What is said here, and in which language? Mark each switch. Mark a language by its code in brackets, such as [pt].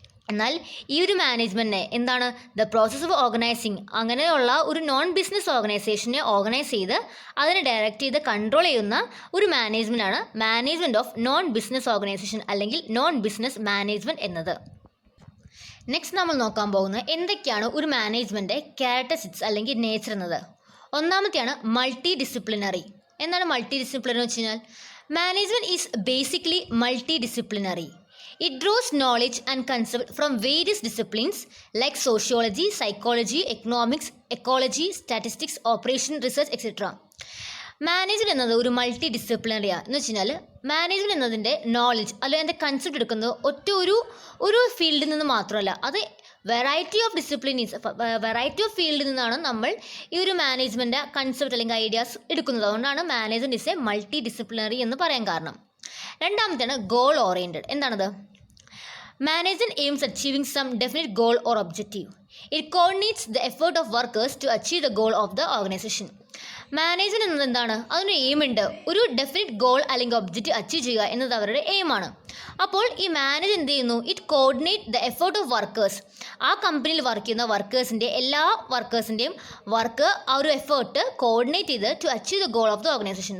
[ml] എന്നാൽ ഈ ഒരു മാനേജ്മെൻറ്റിനെ എന്താണ്, [en] the process of organising, [ml] അങ്ങനെയുള്ള ഒരു നോൺ ബിസിനസ് ഓർഗനൈസേഷനെ ഓർഗനൈസ് ചെയ്ത് അതിനെ ഡയറക്റ്റ് ചെയ്ത് കൺട്രോൾ ചെയ്യുന്ന ഒരു മാനേജ്മെൻറ്റാണ് management of non business organisation അല്ലെങ്കിൽ നോൺ ബിസിനസ് മാനേജ്മെൻറ്റ് എന്നത്. നെക്സ്റ്റ് നമ്മൾ നോക്കാൻ പോകുന്നത് എന്തൊക്കെയാണ് ഒരു മാനേജ്മെൻറ്റ് ക്യാരക്ടറിസ്റ്റിക്സ് അല്ലെങ്കിൽ നേച്ചർ എന്നത്. ഒന്നാമത്തെയാണ് മൾട്ടി ഡിസിപ്ലിനറി. എന്താണ് മൾട്ടി ഡിസിപ്ലിനറി എന്ന് വെച്ച് കഴിഞ്ഞാൽ, [en] Management is basically multi disciplinary. It draws knowledge and concept from various disciplines like sociology, psychology, economics, ecology, statistics, operation research, etc. [ml] Management എന്നത് ഒരു മൾട്ടി ഡിസിപ്ലിനറിയാണ്. എന്ന് വെച്ച് കഴിഞ്ഞാൽ മാനേജ്മെൻറ്റ് എന്നതിൻ്റെ നോളജ് അല്ലെങ്കിൽ അതിൻ്റെ കൺസെപ്റ്റ് എടുക്കുന്നത് ഒറ്റ ഒരു ഫീൽഡിൽ നിന്ന് മാത്രമല്ല, അത് വെറൈറ്റി ഓഫ് ഡിസിപ്ലിനീസ്, വെറൈറ്റി ഓഫ് ഫീൽഡിൽ നിന്നാണ് നമ്മൾ ഈ ഒരു മാനേജ്മെൻറ്റ് കൺസെപ്റ്റ് അല്ലെങ്കിൽ ഐഡിയാസ് എടുക്കുന്നത്. അതുകൊണ്ടാണ് [en] management is a multi disciplinary [ml] എന്ന് പറയാൻ കാരണം. രണ്ടാമത്തെയാണ് ഗോൾ ഓറിയൻറ്റഡ്. എന്താണത്? [en] Management aims achieving some definite goal or objective. It coordinates the effort of workers to achieve the goal of the organization. [ml] Management എന്നത് എന്താണ്, അതിനൊരു എയിമുണ്ട്. ഒരു ഡെഫിനിറ്റ് ഗോൾ അല്ലെങ്കിൽ objective achieve ചെയ്യുക എന്നത് അവരുടെ എയിമാണ്. അപ്പോൾ ഈ മാനേജ് എന്ത് ചെയ്യുന്നു? [en] It coordinate the effort of workers. [ml] ആ കമ്പനിയിൽ വർക്ക് ചെയ്യുന്ന വർക്കേഴ്സിൻ്റെ എല്ലാ വർക്കേഴ്സിൻ്റെയും വർക്ക്, ആ ഒരു എഫേർട്ട് കോർഡിനേറ്റ് ചെയ്ത് [en] To achieve the goal of the organisation.